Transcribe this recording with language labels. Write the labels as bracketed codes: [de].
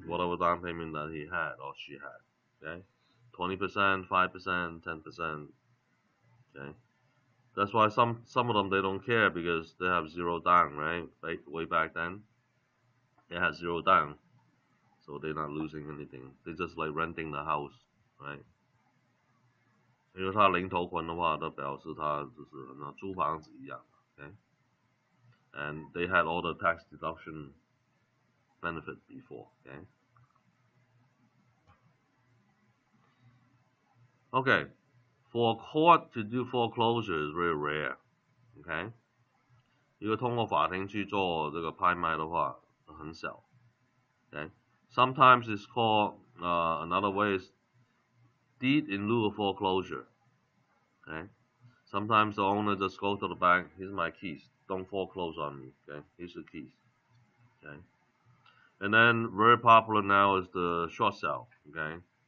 [en] Whatever down payment that he had or she had. Okay? 20%, 5%, 10%. Okay? That's why some of them, they don't care because they have 0 down, right? Way back then, they had 0 down. So they're not losing anything. They're just like renting the house, right? [zh] 因为他零头款的话，都表示他就是好像租房子一样。 [en] Okay? And they had all the tax deduction benefit before. Okay? Okay. For a court to do foreclosure is very rare. Okay? [zh] 一个通过法庭去做这个拍卖的话，很少。 [en] Okay? Sometimes it's called another way is deed in lieu of foreclosure. Okay? Sometimes the owner just goes to the bank. Here's my keys. Don't foreclose on me. Okay? Here's the keys. Okay? And then very popular now is the short sale. Okay?